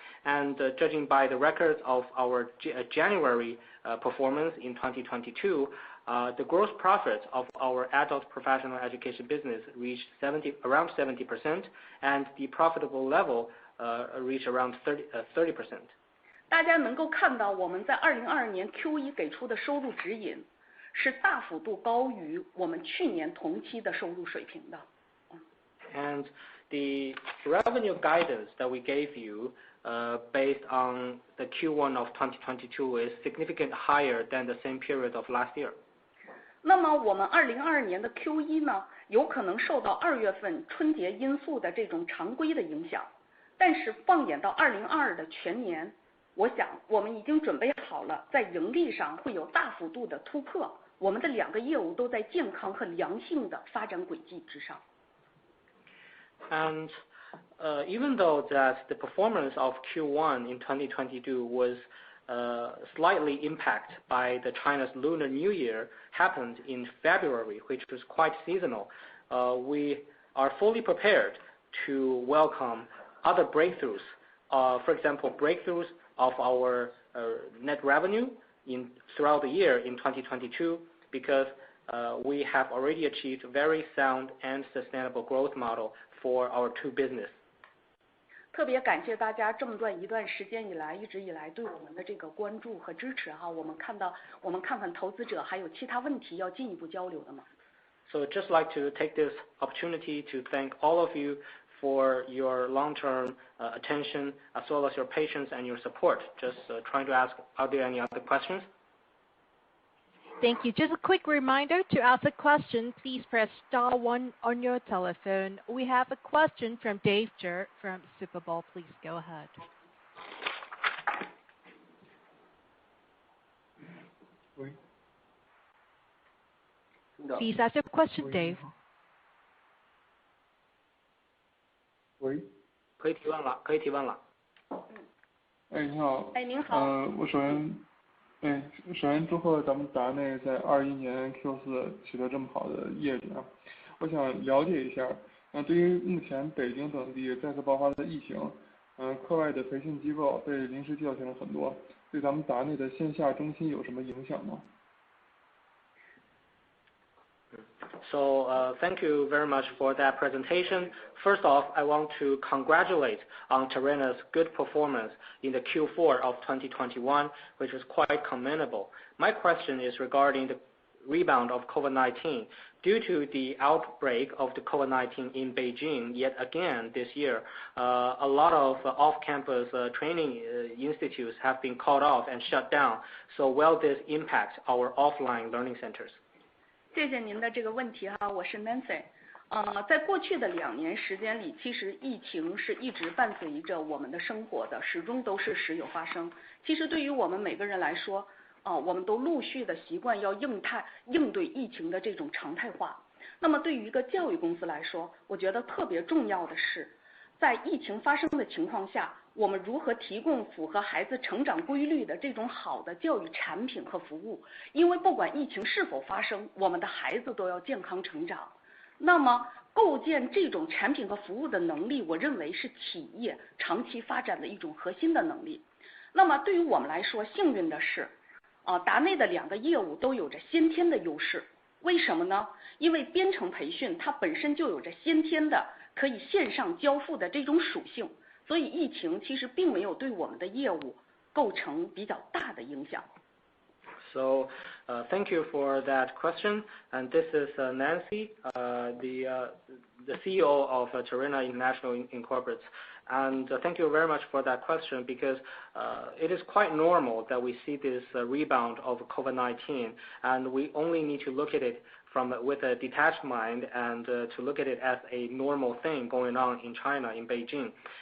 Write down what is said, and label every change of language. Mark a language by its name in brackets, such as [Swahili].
[English] And judging by the records of our January performance in 2022, the gross profit of our adult professional education business reached around 70%, and the profitable level reached around 30%. [Chinese] 大家能够看到，我们在2022年 Q1 给出的收入指引是大幅度高于我们去年同期的收入水平的。 [English] And the revenue guidance that we gave you based on the Q1 of 2022 is significantly higher than the same period of last year. [Chinese] 那么我们2022年的 Q1 呢，有可能受到2月份春节因素的这种常规的影响，但是放眼到2022的全年，我想我们已经准备好了，在盈利上会有大幅度的突破。我们的2个业务都在健康和良性的发展轨迹之上。 [English] And even though that the performance of Q1 in 2022 was slightly impacted by the China's Lunar New Year happened in February, which was quite seasonal, we are fully prepared to welcome other breakthroughs. For example, breakthroughs of our net revenue throughout the year in 2022, because we have already achieved a very sound and sustainable growth model for our 2 business. [Chinese] 特别感谢大家这么一段时间以来一直以来对我们的这个关注和支持哈，我们看看投资者还有其他问题要进一步交流的吗？ [English] So just like to take this opportunity to thank all of you for your long-term attention as well as your patience and your support. Just trying to ask, are there any other questions? Thank you. Just a quick reminder, to ask a question, please press star 1 on your telephone. We have a question from Dave Jer from Super Bowl. Please go ahead. Please ask your question, Dave. [Chinese] 喂，可以提问了。哎，你好。哎，您好。我首先祝贺咱们达内在21年 Q4 取得这么好的业绩啊！我想了解一下，对于目前北京等地再次爆发的疫情，课外的培训机构被临时叫停了很多，对咱们达内的线下中心有什么影响吗？ [English] So thank you very much for that presentation. First off, I want to congratulate on Tarena's good performance in the Q4 of 2021, which was quite commendable. My question is regarding the rebound of COVID-19. Due to the outbreak of the COVID-19 in Beijing, yet again this year, a lot of off-campus training institutes have been called off and shut down. So will this impact our offline learning centers? [Chinese] 谢谢您的这个问题哈，我是 Nancy。在过去的2年时间里，其实疫情是一直伴随着我们的生活的，始终都是时有发生。其实对于我们每个人来说，我们都陆续的习惯要应对疫情的这种常态化。那么对于一个教育公司来说，我觉得特别重要的是，在疫情发生的情况下，我们如何提供符合孩子成长规律的这种好的教育产品和服务。因为不管疫情是否发生，我们的孩子都要健康成长。那么构建这种产品和服务的能力，我认为是企业长期发展的一种核心的能力。那么对于我们来说，幸运的是，达内的2个业务都有着先天的优势。为什么呢？因为编程培训它本身就有着先天的可以线上交付的这种属性，所以疫情其实并没有对我们的业务构成比较大的影响。 [English] So thank you for that question. And this is Nancy, the CEO of Tarena International Incorporated. And thank you very much for that question, because it is quite normal that we see this rebound of COVID-19, and we only need to look at it with a detached mind and to look at it as a normal thing going on in China, in Beijing.